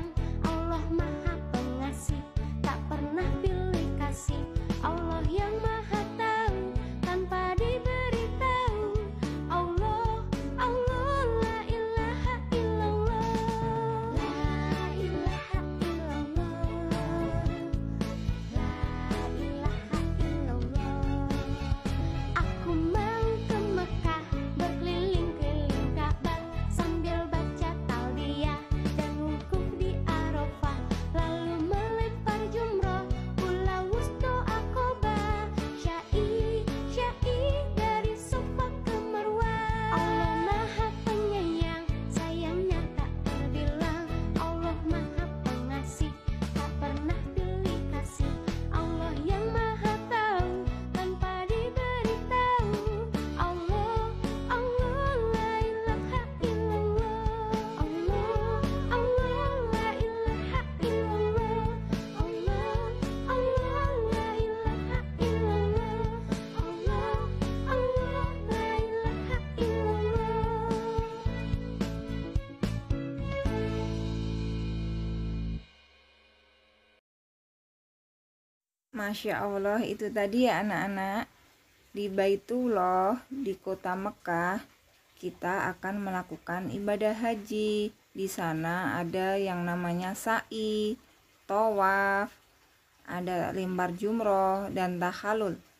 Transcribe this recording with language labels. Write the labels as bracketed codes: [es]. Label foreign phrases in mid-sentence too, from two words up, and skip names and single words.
[id] Allah Maha Pengasih, tak pernah pilih kasih. Allah yang Maha Tahu, tanpa diberitahu. Allah, Allah, [ar] لا إله إلا الله. لا إله إلا الله. لا إله إلا الله. [id] Aku mau ke Mekah, berkeliling-keliling Ka'bah, sambil baca talbiyah dan wukuf di Arafah, lalu melempar jumroh, pulau wustu Aqabah, syai dari Safa ke Marwah. Allah Maha Penyayang, sayangnya tak terbilang. Allah Maha Pengasih, tak pernah pilih kasih. Allah yang Maha Tahu, tanpa diberitahu. [ar] Allah, Allah, لا إله إلا الله. Allah, Allah, لا إله إلا الله. Allah, Allah, لا إله إلا الله. Allah, Allah, لا إله إلا الله. ما شاء الله, [id] itu tadi ya anak-anak. Di Baitullah, di kota Mekah, kita akan melakukan ibadah haji. Di sana ada yang namanya sa'i, tawaf, ada lempar jumroh, dan tahalul.